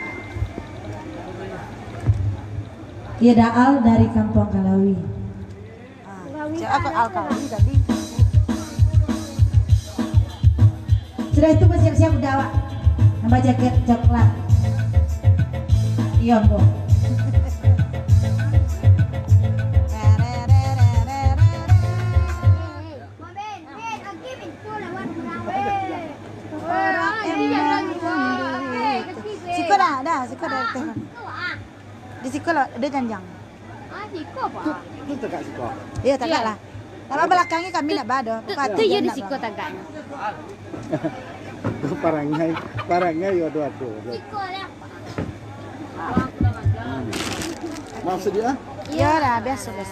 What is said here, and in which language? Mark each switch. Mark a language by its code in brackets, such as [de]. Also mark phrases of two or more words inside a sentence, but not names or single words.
[id] Iya Daal dari Kampung Kalawi. Siapa Al-Kalawi tadi? Sudah itu siap-siap udah Wak. Nambah jaket coklat. Iya Bu. [min] Siko dah, siko dah teh. Di siko lo, ada janjang. Siko apa? [id] Itu tegak sih kok. [min] Iya tagak lah. Tapi belakangnya kami nak bado. Itu ya di siko tagaknya. [id] Parangnya ya aduh. [min] Siko lah. [id] Maksud dia? Iya dah, biasa.